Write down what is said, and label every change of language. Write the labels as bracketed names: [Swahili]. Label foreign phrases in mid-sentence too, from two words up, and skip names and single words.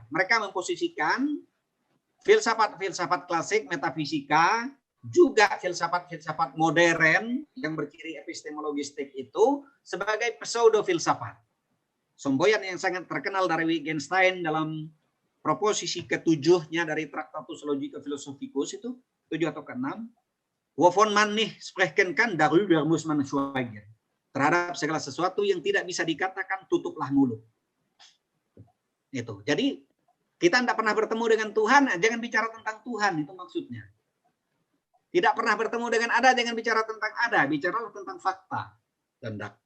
[Indonesian] Mereka memposisikan filsafat-filsafat klasik metafisika, juga filsafat-filsafat modern yang berciri epistemologistik itu sebagai pseudo-filsafat. Semboyan yang sangat terkenal dari Wittgenstein dalam proposisi ketujuhnya dari Tractatus Logica Philosophicus itu, 7 atau ke-6, [German] wovon man nicht sprechen kann, darüber muss man schweigen. [Indonesian] Terhadap segala sesuatu yang tidak bisa dikatakan, tutuplah mulut. Itu. Jadi kita tidak pernah bertemu dengan Tuhan, jangan bicara tentang Tuhan, itu maksudnya. Tidak pernah bertemu dengan ada, jangan bicara tentang ada, bicara tentang fakta dan data.